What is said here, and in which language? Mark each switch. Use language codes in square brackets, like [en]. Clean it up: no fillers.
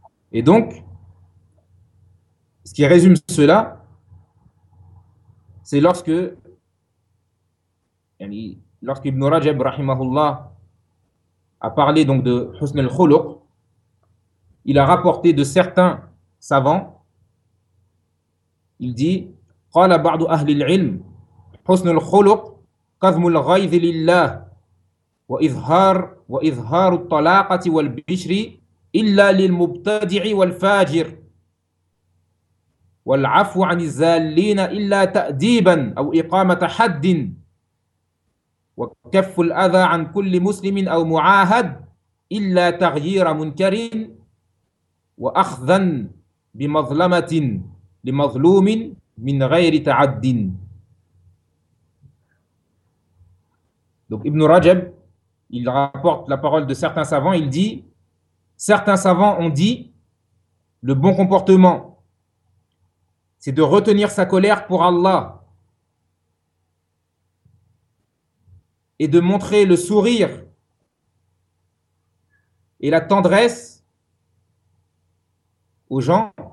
[fr] Et donc, ce qui résume cela, c'est lorsque lorsqu'Ibn Rajab, rahimahullah, a parlé donc de Husn al-Khuluq, il a rapporté de certains savants. Il dit, [ar] قال بعض أهل العلم حسن الخلق كظم الغيظ لله وإظهار الطلاقة والبشر إلا للمبتدع والفاجر والعفو عن الزالين إلا تأديبا أو إقامة حد وكف الأذى عن كل مسلم أو معاهد إلا تغيير منكر وأخذا بمظلمة لمظلوم من غير تعد. [fr] Donc Ibn Rajab, il rapporte la parole de certains savants, il dit, certains savants ont dit, le bon comportement, c'est de retenir sa colère pour Allah et de montrer le sourire et la tendresse aux gens.